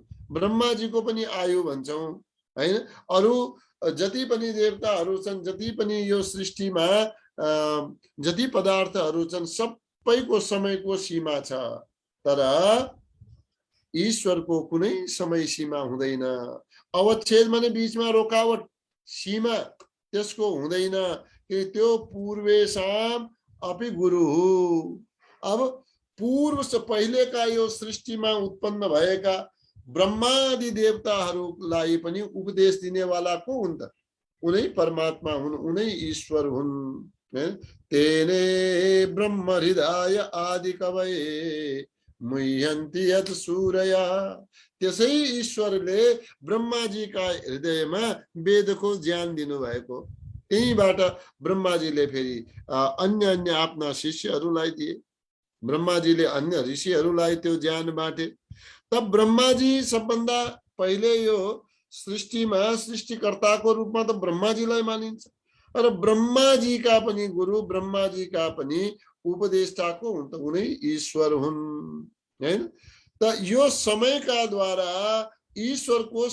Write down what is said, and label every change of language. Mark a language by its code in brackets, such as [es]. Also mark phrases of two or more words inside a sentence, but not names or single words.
[ne] ब्रह्माजीको पनि आयु भन्छौँ हैन। अरु जति पनि देवताहरू छन्, जति पनि यो सृष्टिमा जति पदार्थहरू छन्, सबैको समयको सीमा छ। तर ईश्वरको कुनै समय सीमा हुँदैन। अवच्छेद माने बीचमा रोकावट, सीमा त्यसको हुँदैन, कि त्यो [sa] पूर्वेशाम अपि गुरुः। [ne] अब पूर्व से पहिलेका यो सृष्टिमा उत्पन्न भएका ब्रह्मादि देवताहरूलाई पनि उपदेश दिनेवाला को हुन् त? उनै परमात्मा हुन्, उनै ईश्वर हुन्। [sa] तेने ब्रह्म हृदय आदि कवये मुह्यन्ति यत् सूरया। [ne] त्यसै ईश्वरले ब्रह्माजीका हृदयमा वेदको ज्ञान दिनुभएको। त्यहीबाट ब्रह्माजीले फेरि अन्य अन्य आफ्ना शिष्यहरूलाई दिए। ब्रह्माजीले अन्य ऋषिहरूलाई त्यो ज्ञान बाँटे। तब ब्रह्माजी सबभन्दा पहिले यो सृष्टिमा सृष्टिकर्ताको रूपमा त ब्रह्माजीलाई मानिन्छ र ब्रह्माजीका पनि गुरु ब्रह्माजीका पनि उपदेष्टाको हुन् त उनै ईश्वर हुन् हैन त यो समयका द्वारा ईश्वरको